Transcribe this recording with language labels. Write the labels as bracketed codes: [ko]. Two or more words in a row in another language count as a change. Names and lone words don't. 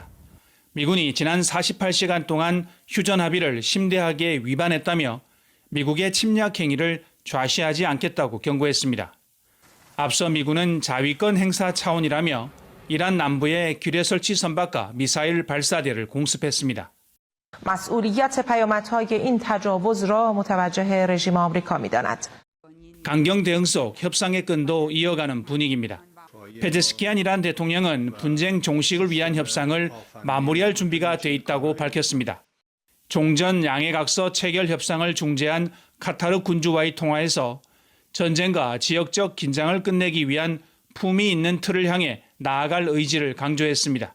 [ko] 미군이 지난 48시간 동안 휴전 합의를 심대하게 위반했다며 미국의 침략 행위를 좌시하지 않겠다고 경고했습니다. 앞서 미군은 자위권 행사 차원이라며 이란 남부의 규례 설치 선박과 미사일 발사대를 공습했습니다. [fa] مسئولیت پیامدهای این تجاوز را متوجه رژیم آمریکا می‌داند. [ko] 강경 대응 속 협상의 끈도 이어가는 분위기입니다. 페제스키안 이란 대통령은 분쟁 종식을 위한 협상을 마무리할 준비가 돼 있다고 밝혔습니다. 종전 양해각서 체결 협상을 중재한 카타르 군주와의 통화에서 전쟁과 지역적 긴장을 끝내기 위한 품위 있는 틀을 향해 나아갈 의지를 강조했습니다.